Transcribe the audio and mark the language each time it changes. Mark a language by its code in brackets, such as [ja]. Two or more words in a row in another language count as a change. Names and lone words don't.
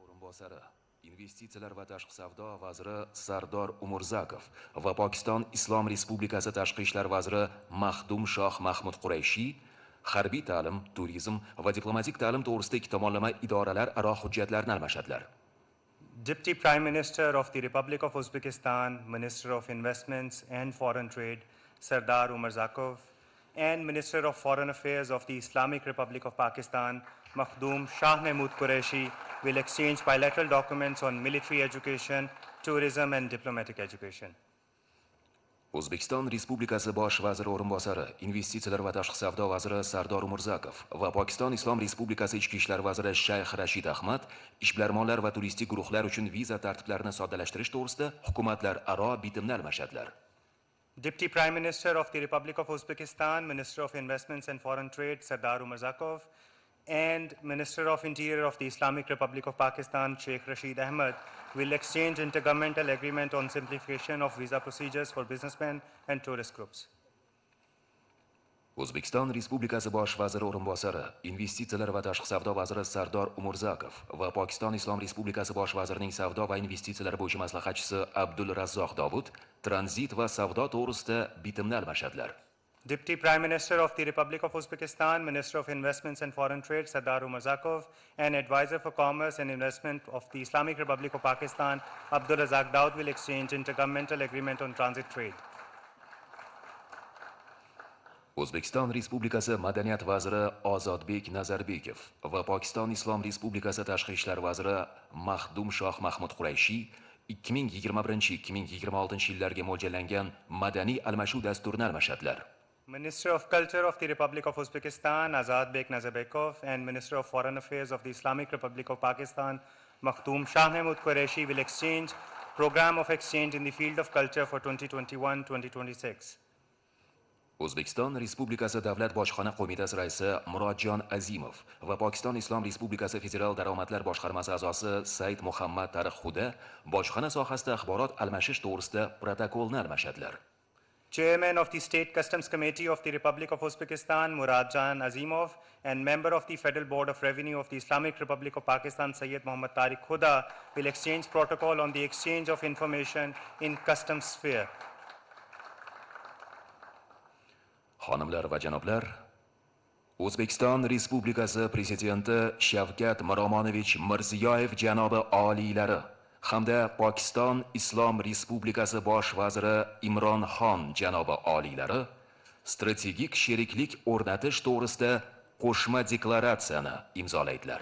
[uz] o'rinbosari, investitsiyalar va tashqi savdo vaziri Sardor Umurzakov va Pokiston Islom Respublikasi tashqi ishlar vaziri Mahdum Shoh Mahmud Qurayshiy harbiy ta'lim, turizm va diplomatik ta'lim to'g'risida ikki tomonlama idoralararo hujjatlarni almashadilar. [en] Deputy Prime Minister of the Republic of Uzbekistan, Minister of Investments and Foreign Trade, Sardar Umurzakov, and Minister of Foreign Affairs of the Islamic Republic of Pakistan, Mahdum Shah Mahmud Qureshi, will exchange bilateral documents on military education, tourism and diplomatic education. [uz] O'zbekiston Respublikasi bosh vaziri o'rinbosari, investitsiyalar va tashqi savdo vaziri Sardor Umurzakov va Pokiston Islom Respublikasi ichki ishlar vaziri Shayx Rashid Ahmad ishbilarmonlar va turistik guruhlar uchun viza tartiblarini soddalashtirish to'g'risida hukumatlararo bitimni almashadilar. [en] Deputy Prime Minister of the Republic of Uzbekistan, Minister of Investments and Foreign Trade, Sardar Umurzakov, and Minister of Interior of the Islamic Republic of Pakistan, Sheikh Rashid Ahmad, will exchange intergovernmental agreement on simplification of visa procedures for businessmen and tourist groups. [uz] O'zbekiston Respublikasi bosh vaziri o'rinbosari, investitsiyalar va tashqi savdo vaziri Sardor Umurzakov va Pokiston Islom Respublikasi bosh vazirining savdo va investitsiyalar bo'yicha maslahatchisi Abdul Razzoq Dobud tranzit va savdo to'g'risida bitimni almashadilar. [en] Deputy Prime Minister of the Republic of Uzbekistan, Minister of Investments and Foreign Trade, Sardar Umurzakov, and Advisor for Commerce and Investment of the Islamic Republic of Pakistan, Abdul Razzoq Daud, will exchange intergovernmental agreement on transit trade. [uz] O'zbekiston Respublikasi Madaniyat vaziri Ozodbek Nazarbekov va Pokiston Islom Respublikasi tashqi ishlar vaziri Mahdum Shoh Mahmud Qurayshiy 2021-2026 yillarga mo'ljallangan madaniy almashuv dasturini almashadilar. [en] Minister of Culture of the Republic of Uzbekistan, Ozodbek Nazarbekov, and Minister of Foreign Affairs of the Islamic Republic of Pakistan, Mahdum Shah Mahmud Qureshi, will exchange program of exchange in the field of culture for 2021-2026. [uz] O'zbekiston Respublikasi Davlat bojxona qo'mitasi raisi Murodjon Azimov va Pokiston Islom Respublikasi Federal daromadlar boshqarmasi a'zosi Said Muhammad Tariqxuda bojxona sohasida axborot almashish to'g'risida protokolni almashadilar. [en] Chairman of the State Customs Committee of the Republic of Uzbekistan, Murodjon Azimov, and member of the Federal Board of Revenue of the Islamic Republic of Pakistan, Sayyid Muhammad Tariq Khuda, will exchange protocol on the exchange of information in customs sphere. [uz] Xonimlar va janoblar, O'zbekiston Respublikasi Prezidenti Shavkat Mirziyoyev janobi oliylari hamda Pokiston Islom Respublikasi bosh vaziri Imron janobi oliylari strategik sheriklik o'rnatish to'g'risida qo'shma deklaratsiyani imzolaydilar.